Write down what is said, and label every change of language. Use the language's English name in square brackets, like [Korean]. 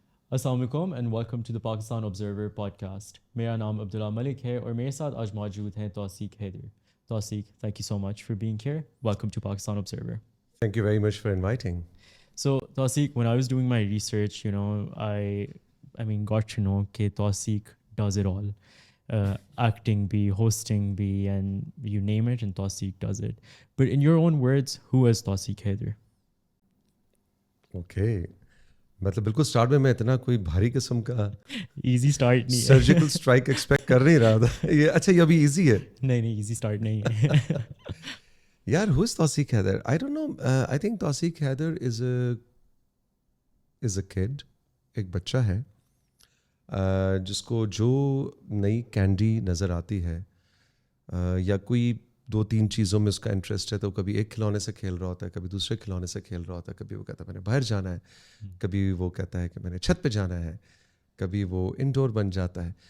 [English] السلام علیکم and welcome to the Pakistan Observer podcast. [Urdu] میرا نام عبداللہ ملک ہے اور میرے ساتھ آج موجود ہیں توثیق حیدر. [English] Tawseeq, thank you so much for being here. Welcome to Pakistan Observer. Thank you very much for inviting. So Tawseeq, when I was doing my research, I mean got to know that Tawseeq does it all. Acting [Urdu] bhi, [English] hosting bhi, and you name it and Tawseeq does it. But in your own words, who is Tawseeq Haider? Okay. [Urdu] مطلب بالکل start میں اتنا کوئی بھاری قسم کا easy start نہیں ہے، سرجیکل اسٹرائک ایکسپیکٹ کر نہیں رہا تھا. یہ اچھا یہ ابھی ایزی ہے؟ نہیں ایزی اسٹارٹ نہیں ہے. [English] یار who is Tawseeq Haider? I don't know. I think Tawseeq Haider is a kid. [Urdu] ایک بچہ ہے جس کو جو نئی کینڈی نظر آتی ہے یا کوئی 2-3 چیزوں میں اس کا انٹرسٹ ہے تو کبھی ایک کھلونے سے کھیل رہا ہوتا ہے، کبھی دوسرے کھلونے سے کھیل رہا ہوتا ہے، کبھی وہ کہتا ہے میں نے باہر جانا ہے، کبھی وہ کہتا ہے کہ میں نے چھت پہ جانا ہے، کبھی وہ انڈور بن جاتا ہے.